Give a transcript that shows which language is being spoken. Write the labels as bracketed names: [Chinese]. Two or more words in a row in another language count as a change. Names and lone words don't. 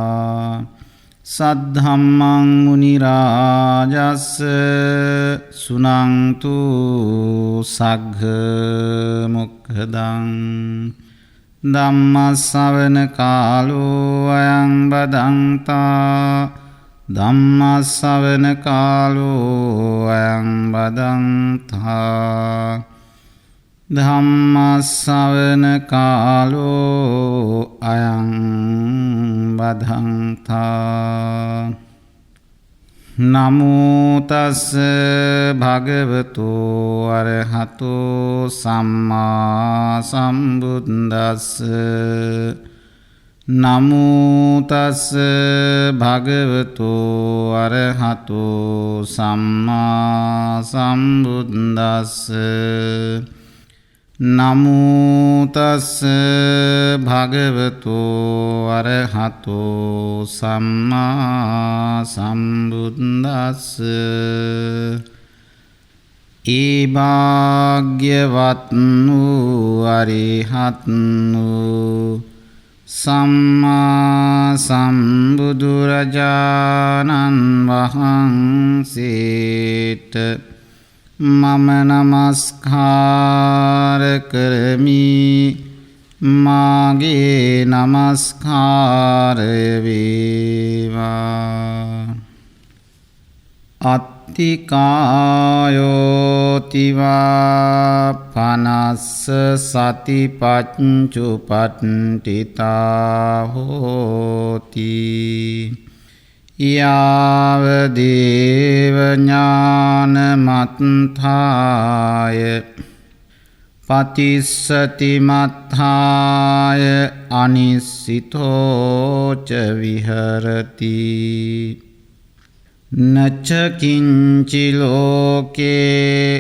[Pali] සද්ධම්මං මුනි රාජස් සුනන්තු සග්ග මොක්ඛදං ධම්ම ශ්‍රවණ කාලෝ අයං බදන්තා ධම්ම ශ්‍රවණ කාලෝ අයං බදන්තා ධම්මස්සවන කාලෝ අයං බදන්තා නමෝ තස් භගවතු අරහතෝ සම්මා සම්බුද්දස්ස නමෝ තස් භගවතු අරහතෝ සම්මා සම්බුද්දස්ස නමෝ තස් භගවතු අරහතෝ සම්මා සම්බුද්දස්ස [Sinhala] ඒ භාග්‍යවත් වූ අරිහත් වූ සම්මා සම්බුදුරජාණන් වහන්සේට මම නමස්කාර කරමි. මාගේ නමස්කාරය වේවා. [Pali] අත්තිකායෝතිවා පනස්ස සතිපච්චුපට්ඨිතා හෝති යාව දේව ඥානමත්ථාය පතිස්සති මත්ථාය අනිස්සිතෝ ච විහරති නච්ච කිංචි ලෝකේ